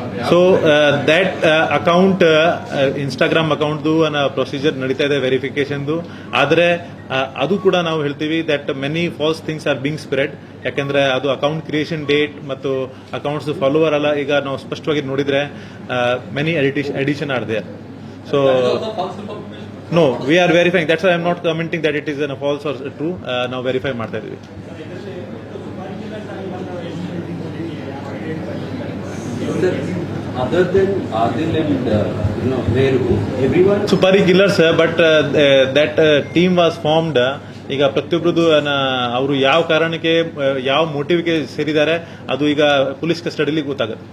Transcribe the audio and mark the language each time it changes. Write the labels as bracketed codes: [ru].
[kn] So that account Instagram ಅಕೌಂಟ್ದು procedure ನಡೀತಾ ಇದೆ, ವೆರಿಫಿಕೇಶನ್ದು. ಆದರೆ ಅದು ಕೂಡ ನಾವು ಹೇಳ್ತೀವಿ [en] That many false things are being spread. [kn] ಯಾಕೆಂದ್ರೆ ಅದು ಅಕೌಂಟ್ ಕ್ರಿಯೇಷನ್ ಡೇಟ್ ಮತ್ತು ಅಕೌಂಟ್ಸ್ ಫಾಲೋವರ್ ಅಲ್ಲ. ಈಗ ನಾವು ಸ್ಪಷ್ಟವಾಗಿ ನೋಡಿದ್ರೆ [en] Many edition are there. So no, we are verifying. That's why I am not commenting that it is a false or true. Now verify [kn] ಮಾಡ್ತಾ ಇದೀವಿ. [en] Other than Adil and Meru, everyone. Supari killers, but that team was formed. [kn] ಈಗ ಪ್ರತಿಯೊಬ್ಬರದು ಅವರು ಯಾವ ಕಾರಣಕ್ಕೆ ಯಾವ ಮೋಟಿವ್ಗೆ ಸೇರಿದ್ದಾರೆ ಅದು ಈಗ ಪೊಲೀಸ್ ಕಸ್ಟಡಿಯಲ್ಲಿ ಗೊತ್ತಾಗುತ್ತೆ.